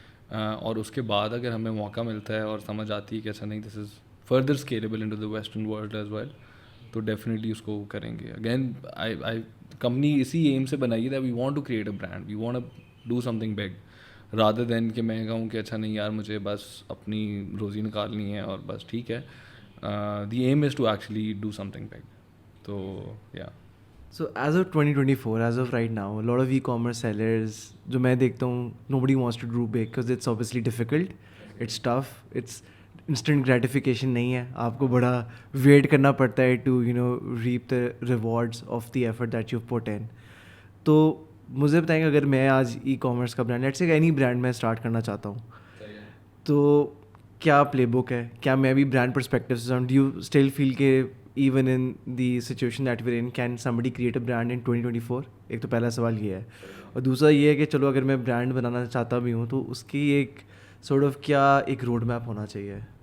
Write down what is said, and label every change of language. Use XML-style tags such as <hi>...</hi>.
<ur>اور اس کے بعد اگر ہمیں موقع ملتا ہے اور سمجھ آتی ہے کہ ایسا نہیں</ur> <en>this is further scalable into the western world as well,</en> <ur>تو ڈیفینیٹلی اس کو کریں گے. اگین آئی کمپنی اسی ایم سے بنائی ہے,</ur> <en>we want to create a brand, we want do something big rather than</en> <ur>کہ میں کہوں کہ اچھا نہیں یار مجھے بس اپنی روزی نکالنی ہے اور بس ٹھیک ہے.</ur> <en>The aim is to actually do something big. تو یا So as of 2024, as of right now, a lot of e-commerce sellers</en> <ur>جو میں دیکھتا ہوں,</ur> <en>nobody wants to do big because it's obviously difficult, it's tough, it's instant gratification</en> <ur>نہیں ہے, آپ کو بڑا wait کرنا پڑتا ہے</ur> <en>to reap the rewards of the effort that you've put in.</en> <ur>تو مجھے بتائیں کہ اگر میں آج ای کامرس کا brand,</ur> <en>let's say any brand</en> <ur>میں اسٹارٹ کرنا چاہتا ہوں, تو کیا پلے بک ہے, کیا میں بھی برانڈ پرسپیکٹیو سے</ur> <en>Do you still feel کہ even in the situation that where in can somebody create a brand in 2024؟</en> <ur>ایک تو پہلا سوال یہ ہے, اور دوسرا یہ ہے کہ چلو اگر میں برانڈ بنانا چاہتا بھی ہوں تو اس کی ایک سورٹ آف کیا ایک روڈ میپ ہونا چاہیے.</ur>